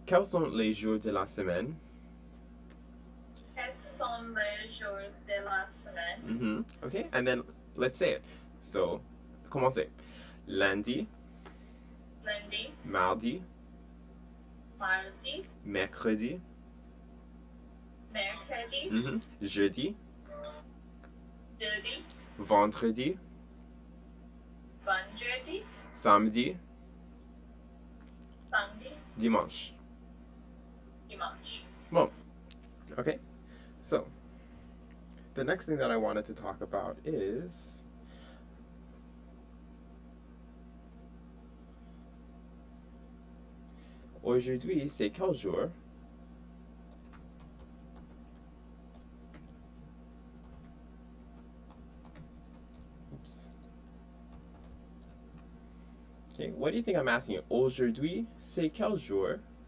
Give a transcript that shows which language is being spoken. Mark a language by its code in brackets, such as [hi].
[fr] Quels sont les jours de la semaine? Quels sont les jours de la semaine? Mm-hmm. [en] Okay, and then let's say it. [fr] So, commencez. Lundi, Lundi, mardi, mardi, mercredi, mercredi, jeudi, jeudi, vendredi, vendredi, samedi, samedi, dimanche. dimanche. Bon, [en] okay. So, the next thing that I wanted to talk about is [fr] aujourd'hui, c'est quel jour? Oops. [en] Okay, what do you think I'm asking? [fr] Aujourd'hui, c'est quel jour?